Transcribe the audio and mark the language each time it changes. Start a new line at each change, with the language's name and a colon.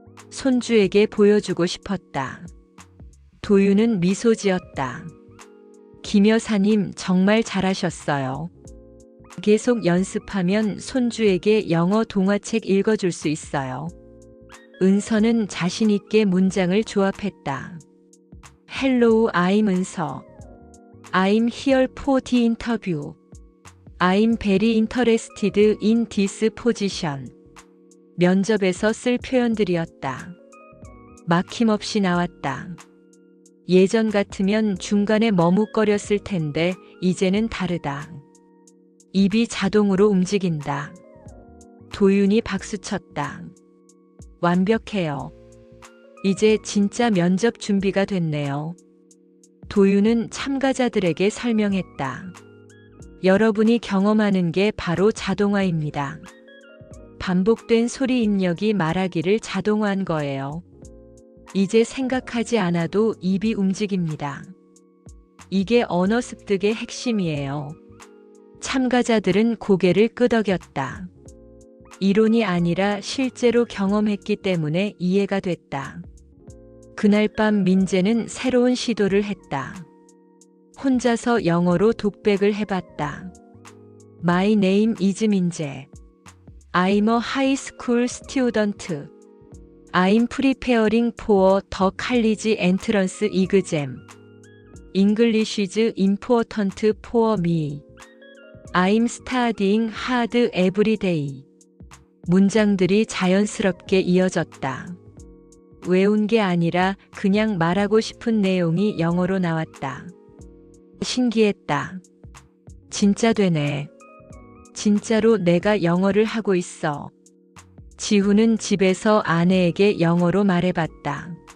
Korean: 손주에게 보여주고 싶었다. 도윤은 미소 지었다. 김 여사님 정말 잘하셨어요. 계속 연습하면 손주에게 영어 동화책 읽어줄 수 있어요. 은서는 자신 있게 문장을 조합했다.
English: Hello, I'm 은서. I'm here for the interview. I'm very interested in this position.
Korean: 면접에서 쓸 표현들이었다. 막힘없이 나왔다. 예전 같으면 중간에 머뭇거렸을 텐데 이제는 다르다. 입이 자동으로 움직인다. 도윤이 박수쳤다. 완벽해요. 이제 진짜 면접 준비가 됐네요. 도윤은 참가자들에게 설명했다. 여러분이 경험하는 게 바로 자동화입니다. 반복된 소리 입력이 말하기를 자동화한 거예요. 이제 생각하지 않아도 입이 움직입니다. 이게 언어 습득의 핵심이에요. 참가자들은 고개를 끄덕였다. 이론이 아니라 실제로 경험했기 때문에 이해가 됐다. 그날 밤 민재는 새로운 시도를 했다. 혼자서 영어로 독백을 해봤다.
English: My name is 민재. I'm a high school student. I'm preparing for the college entrance exam. English is important for me. I'm studying hard every day.
Korean: 문장들이 자연스럽게 이어졌다. 외운 게 아니라 그냥 말하고 싶은 내용이 영어로 나왔다. 신기했다. 진짜 되네. 진짜로 내가 영어를 하고 있어. 지후는 집에서 아내에게 영어로 말해봤다.